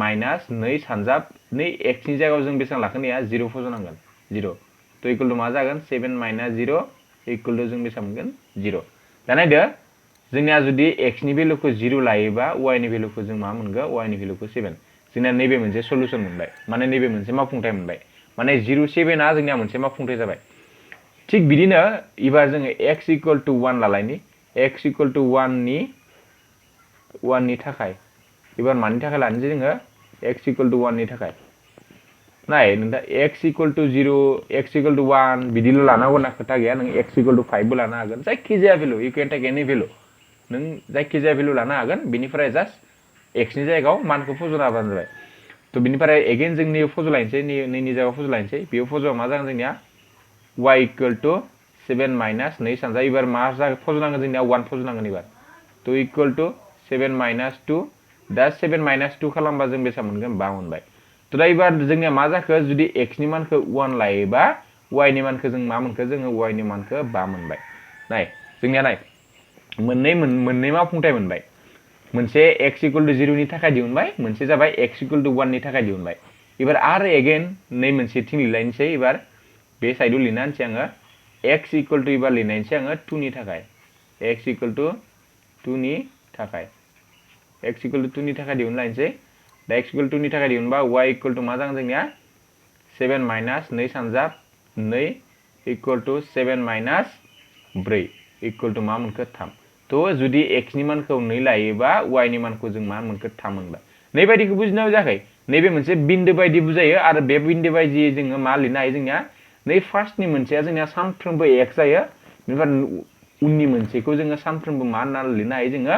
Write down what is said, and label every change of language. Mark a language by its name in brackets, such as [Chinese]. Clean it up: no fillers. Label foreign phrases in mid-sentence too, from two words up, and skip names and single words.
[Bodo] 2 सानजाब नै x नि जायगायाव जों बेसेबां लाखिनाया 0 फजनांगोन 0 थ' [English] equal to [Bodo] मा जागोन 7 - 0 [English] equal to [Bodo] जों बेसेबां मोनगोन 0 दा नायदो जोंनिया जुदि x नि भेलुखौ 0 लायोबा y नि भेलुखौ जों मा मोनगोन y नि भेलुखौ 7 जोंना नैबे मोनसे सल्युशन मोनबाय माने नैबे मोनसे मावफुंथाय मोनबाय माने 07 आ जोंनिया मोनसे मावफुंथाय जाबाय थिग बिदिनो एबार जोङो x [English] equal to [Bodo] 1 लालायनि x [English] equal to [Bodo] 1 नि थाखाय एबार मानि थाखाय लानोसै जोङो x [English] equal to [Bodo] 1 नि थाखाय नाय नोंथा x [English] equal to [Bodo] 0 x [English] equal to [Bodo] 1 बिदिल' लानांगौ होनना खोथा गैया नों x [English] equal to [Bodo] 5 बो लानो हागोन जायखिजाया [English] value you can take any value [Bodo] नों जायखिजाया भेलु लानो हागोन बिनिफ्राय जास्ट x नि जायगायाव मानखौ फज'ना होबानो जाबाय तो बिनिफ्राय अगेन जों नैयाव फज'लायनोसै नैनि जायगायाव फज'लायनोसै बेयाव फज'बा मा जागोन जोंनिया y [English] equal to 7 minus 2 [Bodo] सानजा एबार मा फज'नांगोन जोंनिया 1 फज'नांगोन एबार तो [English] equal to 7 minus 2 [Bodo] दा 7 माइनस 2 खालामबा जों बेसेबां मोनगोन 5 मोनबाय तो दा एबार जोंनिया मा जाखो जुदि x नि मानखौ 1 लायोबा y नि मानखौ जों मा मोनखो जोङो y नि मानखौ 5 मोनबाय नाय जोंनिया नाय मोननै मावफुंथाय मोनबाय मोनसे x [English] equal to [Bodo] 0 नि थाखाय दिहुनबाय मोनसे जाबाय x [English] equal to [Bodo] 1 नि थाखाय दिहुनबाय एबार आरो अगेन नै मोनसे थिं लिरलायनोसै एबार बे साइडआव लिरना होनसै आङो x [English] equal to [Bodo] एबार लिरनायनोसै आङो 2 नि थाखाय x [English] equal to [Bodo] 2 नि थाखाय x [English] equal to [Bodo] 2 नि थाखाय दिहुनलायनोसै दा x इक्वल 2 नि थाखाय दिहुनबा y [English] equal to [Bodo] मा जागोन जोंनिया 7 माइनस 2 सानजाब 2 [English] equal to 7 minus 4 equal to [Bodo] मा मोनखो 3 तो जुदि x नि मानखौ 2 लायोबा y नि मानखौ जों मा मोनखो 3 मोनबाय नै बायदिखौ बुजिनाय जायाखै नैबे मोनसे बिन्दो बायदि बुजायो आरो बे बिन्दो बायदि जोङो मा लिरनो हायो जोंनिया नै फार्स्टनि मोनसेया जोंनिया सानफ्रोमबो x जायो बेनिफ्राय उननि मोनसेखौ जोङो सानफ्रोमबो मा होनना लिरनो हायो